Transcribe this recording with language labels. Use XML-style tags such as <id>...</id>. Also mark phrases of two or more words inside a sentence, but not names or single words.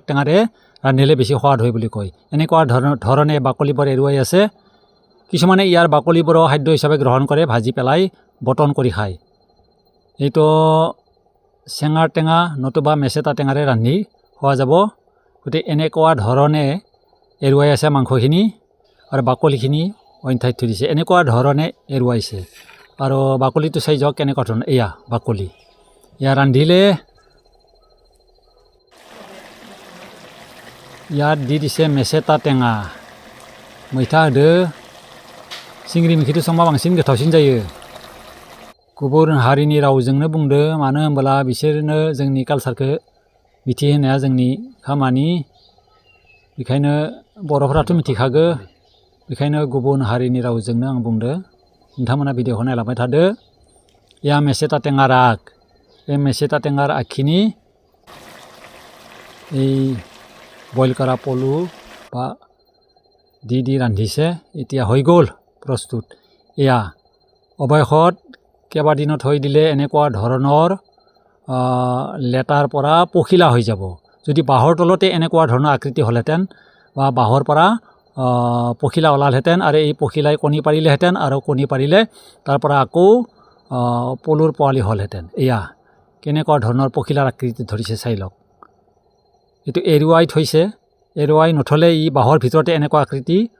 <as>টেঙাৰে ৰান্ধিলে বেছি সোৱাদ হয় বুলি কয় এনেকুৱা ধৰণে বাকলিবোৰ এৰুৱাই আছে কিছুমানে ইয়াৰ বাকলিবোৰো খাদ্য হিচাপে গ্ৰহণ কৰে ভাজি পেলাই বটন কৰি খায় এইটো চেঙাৰ টেঙা নতুবা মেচেতা টেঙাৰে ৰান্ধি খোৱা যাব গতিকে এনেকুৱা ধৰণে এৰুৱাই আছে মাংসখিনি আৰু বাকলিখিনি অইন ঠাইত থৈ দিছে এনেকুৱা ধৰণে এৰুৱাইছে আৰু বাকলিটো চাই যাওক কেনেকুৱা ধৰণৰ এয়া বাকলি এয়া ৰান্ধিলে ইয়াত দি দিছে মেচেতা টেঙা</as> <brx>मैथा होदो चिंग्रि मैखिथ' संबा बांसिन गोथावसिन जायो गुबुन हारिनि रावजोंनो बुंदो मानो होनबोला बिसोरनो जोंनि कालसारखौ मिथिहोनाया जोंनि खामानि बेखायनो बर'फोराथ' मिथिखागो बेखायनो गुबुन हारिनि रावजोंनो आं बुंदो नोंथांमोना भिडिअखौ नायलांबाय थादो या</brx> <as>মেচেতা টেঙাৰ আগ</as> <brx>बे</brx> <as>মেচেতা টেঙাৰ আগখিনি এই বইল কৰা পলু বা দি ৰান্ধিছে এতিয়া হৈ গ'ল প্ৰস্তুত এয়া অৱশেষত কেইবাদিনো থৈ দিলে এনেকুৱা ধৰণৰ লেটাৰ পৰা পখিলা হৈ যাব যদি বাঁহৰ তলতে এনেকুৱা ধৰণৰ আকৃতি হ'লহেঁতেন বা বাঁহৰ পৰা পখিলা ওলালহেঁতেন আৰু এই পখিলাই কণী পাৰিলেহেঁতেন আৰু কণী পাৰিলে তাৰ পৰা আকৌ পলুৰ পোৱালি হ'লহেঁতেন এয়া কেনেকুৱা ধৰণৰ পখিলাৰ আকৃতি ধৰিছে চাই লওক এইটো এৰুৱাই থৈছে এৰুৱাই নথলে ই বাঁহৰ ভিতৰতে এনেকুৱা আকৃতি</as>